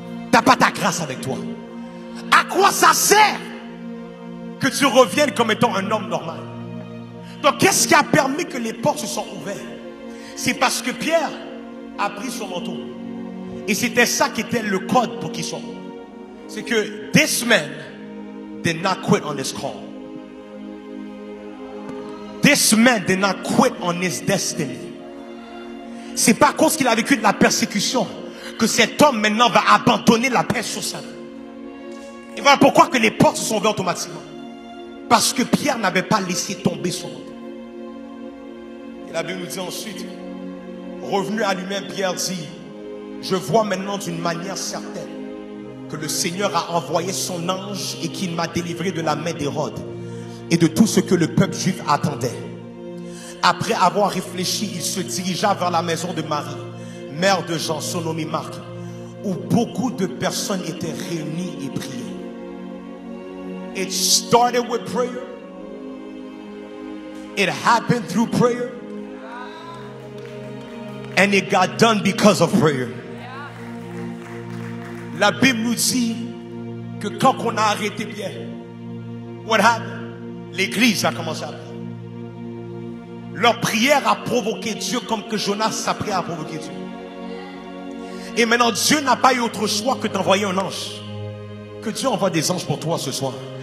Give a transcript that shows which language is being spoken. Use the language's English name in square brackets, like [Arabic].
[French] Tu n'as pas ta grâce avec toi. À quoi ça sert que tu reviennes comme étant un homme normal? Donc qu'est-ce qui a permis que les portes se sont ouvertes? C'est parce que Pierre a pris son manteau. Et c'était ça qui était le code pour qu'il sorte. C'est que [English] this man did not quit on his call. This man did not quit on his destiny. [French] C'est pas à cause qu'il a vécu de la persécution que cet homme maintenant va abandonner la paix sur sa vie. Et voilà pourquoi que les portes se sont ouvertes automatiquement. Parce que Pierre n'avait pas laissé tomber son manteau. Et la Bible nous dit ensuite, revenu à lui-même, Pierre dit, je vois maintenant d'une manière certaine que le Seigneur a envoyé son ange et qu'il m'a délivré de la main d'Hérode et de tout ce que le peuple juif attendait. Après avoir réfléchi, il se dirigea vers la maison de Marie, mère de Jean, surnommé Marc, où beaucoup de personnes étaient réunies et priaient. [English] It started with prayer. It happened through prayer. And it got done because of prayer. [French] La Bible nous dit que quand on a arrêté Pierre, [English] what happened? [French] L'église a commencé à prier. Leur prière a provoqué Dieu comme que Jonas s'apprêtait à provoquer Dieu. Et maintenant Dieu n'a pas eu autre choix que d'envoyer un ange. Que Dieu envoie des anges pour toi ce soir.